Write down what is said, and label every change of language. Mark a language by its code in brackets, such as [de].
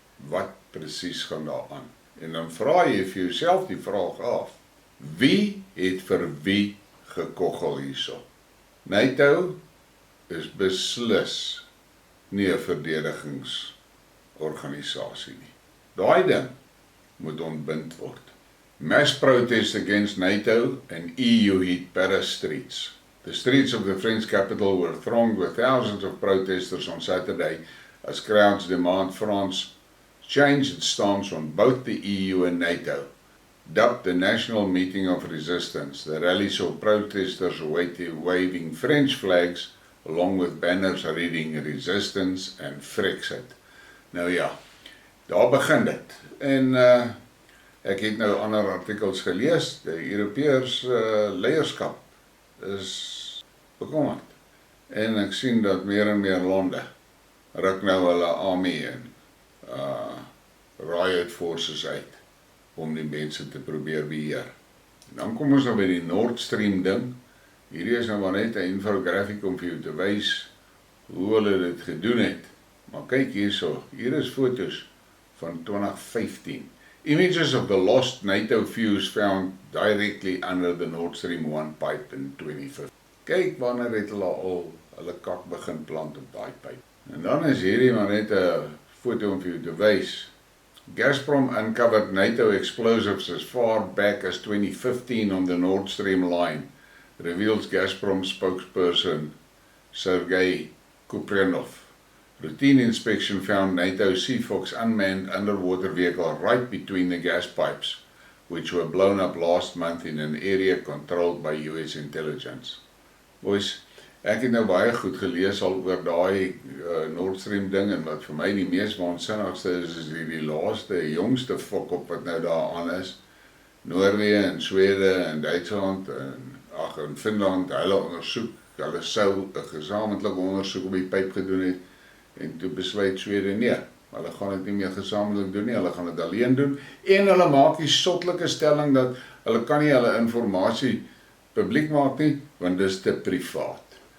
[af] Wat presies gaan daar aan? En dan vra jy vir jouself die vraag af. Wie het vir wie gekoggel hierso? NATO is beslis nie 'n verdedigingsorganisasie nie. Daai ding moet ontbind word. [en] Mass protest against NATO and EU hit Paris streets. The streets of the French capital were thronged with thousands of protesters on Saturday as crowds demand France change its stance on both the EU and NATO. Dubbed the National Meeting of Resistance, the rally saw protesters waving French flags along with banners reading Resistance and Frexit. [af] Nou ja, daar begin dit. En ek het nou ander artikels gelees, die Europeërs leierskap is bekommerd. En ek sien dat meer en meer lande ruk nou hulle army en [en] riot forces [af] uit om die mense te probeer beheer. En dan kom ons nou by die Nord Stream ding. Hierdie is nou maar net 'n infografiek om vir jou te wys hoe hulle dit gedoen het. Maar kyk hierso, hier is foto's van 2015. [en] Images of the lost NATO fuse found directly under the Nord Stream 1 pipe in 2015. [af] Kyk wanneer het hulle al hulle kak begin plant op daai pyp. En dan is hierdie maar net 'n foto om vir jou te wys. [en] Gazprom uncovered NATO explosives as far back as 2015 on the Nord Stream line, reveals Gazprom spokesperson Sergei Kuprenov. Routine inspection found NATO Seafox unmanned underwater vehicle right between the gas pipes, which were blown up last month in an area controlled by US intelligence. [af] Boys, ek het nou baie goed gelees al oor daai Nord Stream ding en wat vir my die mees waansinnigste is die laaste, jongste fok-op wat nou daar aan is. Noorwe en Swede en Duitsland en Finland, hulle ondersoek, hulle sou 'n gesamentlike ondersoek op die pyp gedoen het en toe besluit Swede nee, hulle gaan dit nie meer gesamentlik doen nie, hulle gaan dit alleen doen en hulle maak die sottelike stelling dat hulle kan nie hulle informasie publiek maak nie, want dit is te privaat.